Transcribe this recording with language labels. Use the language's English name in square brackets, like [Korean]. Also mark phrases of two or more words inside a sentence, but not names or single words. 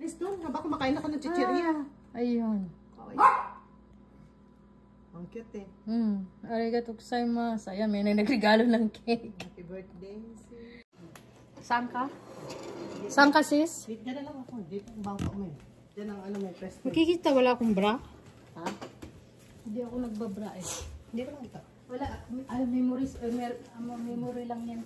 [Filipino] sis doon. Haba kumakain ako ng chichirya. Ayun. Ang cute eh. [Japanese] ありがとうございます. [Filipino] Ayan, may nagregalo ng cake. [English] Happy birthday, sis. [Filipino] Saan ka? Saan ka, sis? Dito na lang ako. Dito ang bangko mo eh. Diyan ang ano may press. Makikita, wala akong bra. Ha? Hindi ako nagbabra eh. Hindi ko lang ito. Wala. Ay, memories. Memory lang yan.